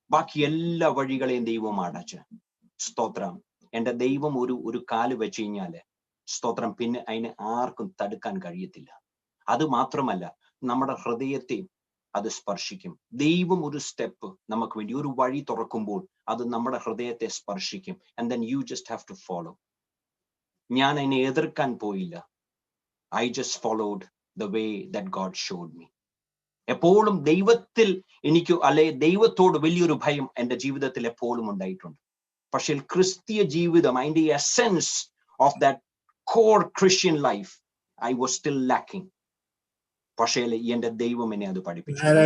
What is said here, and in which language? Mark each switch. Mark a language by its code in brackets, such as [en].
[ml] ബാക്കി എല്ലാ വഴികളെയും ദൈവം അടച്ച്. സ്തോത്രം. എൻ്റെ ദൈവം ഒരു കാല് വെച്ച് കഴിഞ്ഞാല് സ്തോത്രം പിന്നെ അതിനെ ആർക്കും തടുക്കാൻ കഴിയത്തില്ല. അത് മാത്രമല്ല, നമ്മുടെ ഹൃദയത്തെ അത് സ്പർശിക്കും. ദൈവം ഒരു സ്റ്റെപ്പ് നമുക്ക് വേണ്ടി ഒരു വഴി തുറക്കുമ്പോൾ അത് നമ്മുടെ ഹൃദയത്തെ സ്പർശിക്കും. [en] And then you just have to follow. [ml] ഞാൻ അതിനെ എതിർക്കാൻ പോയില്ല. [en] I just followed the way that God showed me. [ml] എപ്പോഴും ദൈവത്തിൽ ദൈവത്തോട് വലിയൊരു ഭയം എൻ്റെ ജീവിതത്തിൽ എപ്പോഴും ഉണ്ടായിട്ടുണ്ട്. പക്ഷേ ക്രിസ്തീയ ജീവിതം, അതിന്റെ [en] Essence of that core Christian life I was still lacking. [ml] പക്ഷേ എൻ്റെ ദൈവം എന്നെ അത് പഠിപ്പിച്ചു.